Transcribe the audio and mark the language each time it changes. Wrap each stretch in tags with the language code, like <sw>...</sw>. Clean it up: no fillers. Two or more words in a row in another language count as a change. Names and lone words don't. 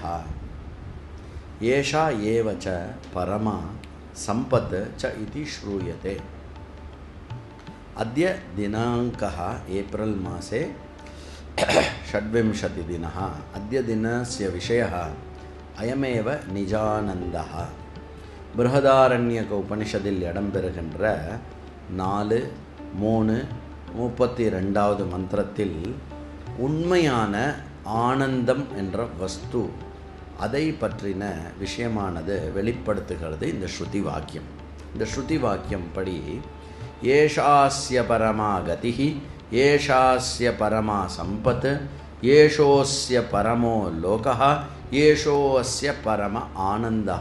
<sa>एषा एव च परमा संपत् च इति श्रूयते। अद्य दिनाङ्कः एप्रिल् मासे 26 दिनः। अद्य दिनस्य विषयः अयमेव निजानन्दः।</sa> <ta>बृहदारण्यक उपनिषदिल இடம்பெறுகின்ற 4:32வது மந்திரத்தில் உண்மையான ஆனந்தம் என்ற வஸ்து அதை பற்றின விஷயமானது வெளிப்படுத்துகிறது இந்த ஸ்ருதி வாக்கியம். இந்த ஸ்ருதி வாக்கியம் படி</ta> <sa>एषास्य परमा गतिः एषास्य परमा सम्पत् एषोऽस्य परमो लोकः एषोऽस्य परम आनन्दः.</sa>